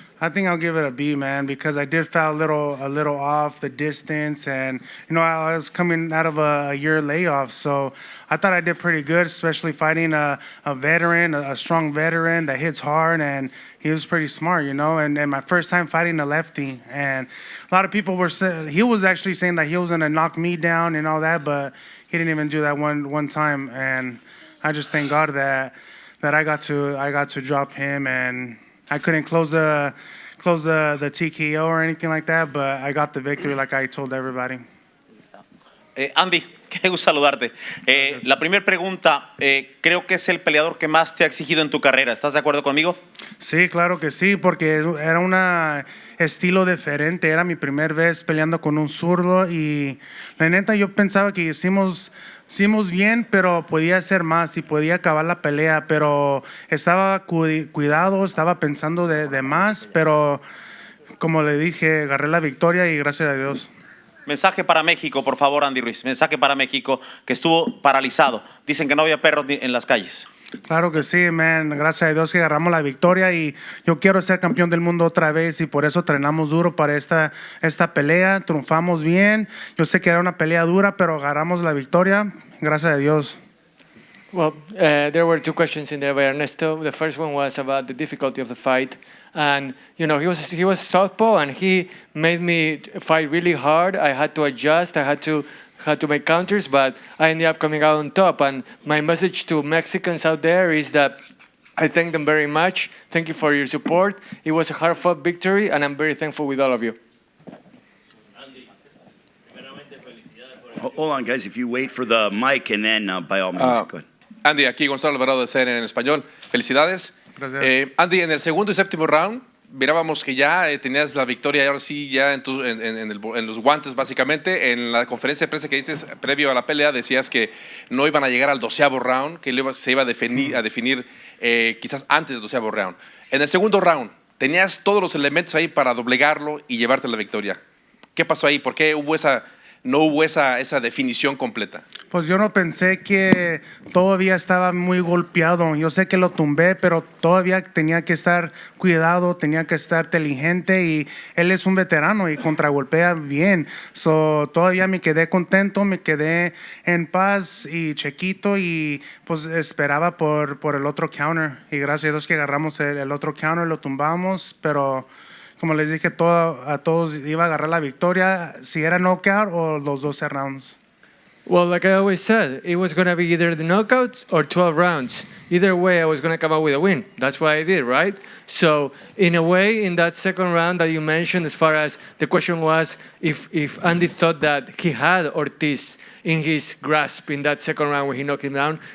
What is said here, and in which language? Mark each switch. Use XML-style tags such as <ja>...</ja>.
<en>I think I'll give it a B, man, because I did feel a little off the distance, and I was coming out of a year layoff, so I thought I did pretty good, especially fighting a veteran, a strong veteran that hits hard, and he was pretty smart, and my first time fighting a lefty, and a lot of people were saying, he was actually saying that he was gonna knock me down and all that, but he didn't even do that one time, and I just thank God that I got to drop him, and I couldn't close the TKO or anything like that, but I got the victory like I told everybody.</en> <es>Andy, qué gusto saludarte. La primera pregunta, creo que es el peleador que más te ha exigido en tu carrera. ¿Estás de acuerdo conmigo? Sí, claro que sí, porque era un estilo diferente. Era mi primera vez peleando con un zurdo y la neta yo pensaba que hicimos bien, pero podía hacer más y podía acabar la pelea, pero estaba cuidado, estaba pensando de más, pero como le dije, agarré la victoria y gracias a Dios. Mensaje para México, por favor, Andy Ruiz. Mensaje para México, que estuvo paralizado. Dicen que no había perros en las calles. Claro que sí, man. Gracias a Dios que agarramos la victoria y yo quiero ser campeón del mundo otra vez y por eso entrenamos duro para esta pelea. Triunfamos bien. Yo sé que era una pelea dura, pero agarramos la victoria. Gracias a Dios.</es> <en>Well, there were two questions in there by Ernesto. The first one was about the difficulty of the fight. And, he was southpaw and he made me fight really hard. I had to adjust. I had to make counters, but I ended up coming out on top. And my message to Mexicans out there is that I thank them very much. Thank you for your support. It was a hard-fought victory, and I'm very thankful with all of you. Hold on, guys. If you wait for the mic, and then by all means, go ahead.</en> <es>Andy, aquí Gonzalo Alvarado de CNN en español. Felicidades. Gracias. Andy, en el segundo y séptimo round, mirábamos que ya tenías la victoria y ahora sí ya en los guantes básicamente. En la conferencia de prensa que diste previo a la pelea decías que no iban a llegar al 12º round, que se iba a definir quizás antes del 12º round. En el segundo round, tenías todos los elementos ahí para doblegarlo y llevarte la victoria. ¿Qué pasó ahí? ¿Por qué no hubo esa definición completa? Pues yo no pensé que todavía estaba muy golpeado. Yo sé que lo tumbé, pero todavía tenía que estar cuidado, tenía que estar inteligente y él es un veterano y contragolpea bien. Todavía me quedé contento, me quedé en paz y chequito y pues esperaba por el otro counter. Y gracias a Dios que agarramos el otro counter, lo tumbamos, pero como les dije, a todos iba a agarrar la victoria, si era knockout o los 12 rounds.</es> <en>Well, like I always said, it was going to be either the knockouts or 12 rounds. Either way, I was going to come out with a win. That's what I did, right? So, in a way, in that second round that you mentioned, as far as the question was if Andy thought that he had Ortiz in his grasp in that second round when he knocked him down.</en>